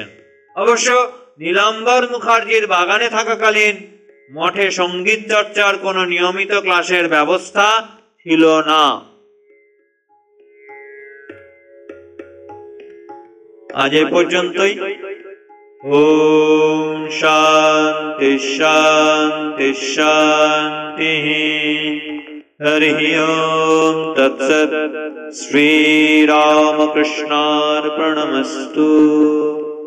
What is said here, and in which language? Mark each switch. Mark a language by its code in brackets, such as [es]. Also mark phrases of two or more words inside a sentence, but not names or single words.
[bn] অবশ্য নীলাম্বর মুখার্জির বাগানে থাকাকালীন মঠে সঙ্গীত চর্চার কোনো নিয়মিত ক্লাসের ব্যবস্থা ছিল না। আজ এই পর্যন্তই। [sa] ओम शांति शांति शांति। हरि ओम तत्सत्। श्री रामकृष्णार्पणमस्तु।